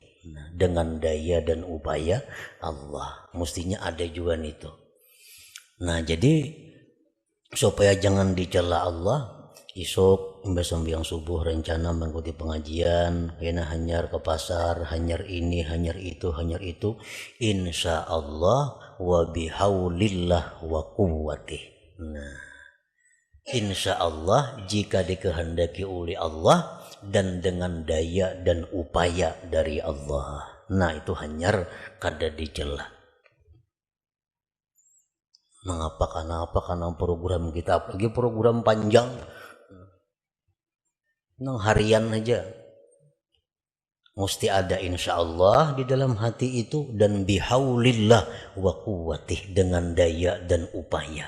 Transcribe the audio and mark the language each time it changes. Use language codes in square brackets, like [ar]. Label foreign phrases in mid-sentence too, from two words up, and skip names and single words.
[id] Nah, dengan daya dan upaya Allah, mestinya ada juga itu. Nah, jadi supaya jangan dicela Allah, [bjn] isuk imbas sembahyang subuh rencana mengikuti pengajian, kena hanyar ke pasar, hanyar ini, hanyar itu, [ar] insya Allah wa bihaulillah wa quwwatih. [id] Nah, [ar] insya Allah [id] jika dikehendaki oleh Allah dan dengan daya dan upaya dari Allah. Nah, [bjn] itu hanyar kada dicela. [id] Mengapa karena program kita, apalagi program panjang, nang harian aja mesti ada [ar] insya Allah [id] di dalam hati itu, dan [ar] bihaulillah wa quwwatih, [id] dengan daya dan upaya.